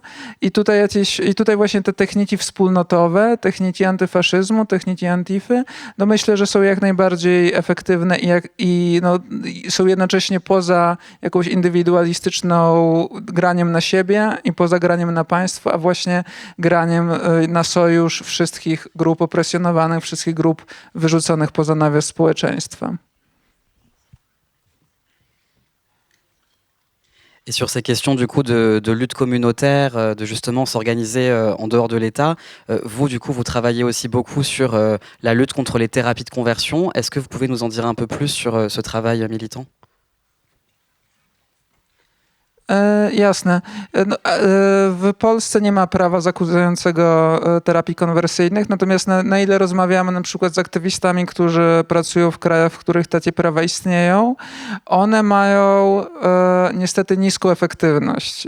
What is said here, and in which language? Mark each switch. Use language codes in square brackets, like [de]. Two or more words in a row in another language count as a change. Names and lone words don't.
[pl] i tutaj właśnie te techniki wspólnotowe, techniki antyfaszyzmu, techniki antify, myślę, że są jak najbardziej efektywne i są jednocześnie poza jakąś indywidualistyczną graniem na siebie i poza graniem na państwo, a właśnie graniem na sojusz wszystkich grup opresjonowanych, wszystkich grup wyrzuconych poza nawias społeczeństwa. [fr] Et sur ces questions du coup de lutte communautaire, de justement s'organiser en dehors de l'État, vous du coup vous travaillez aussi beaucoup sur la lutte contre les thérapies de conversion. Est-ce que vous pouvez nous en dire un peu plus sur ce travail militant? [pl] Jasne. W Polsce nie ma prawa zakładającego terapii konwersyjnych, natomiast na ile rozmawiamy na przykład z aktywistami, którzy pracują w krajach, w których takie prawa istnieją, one mają niestety niską efektywność.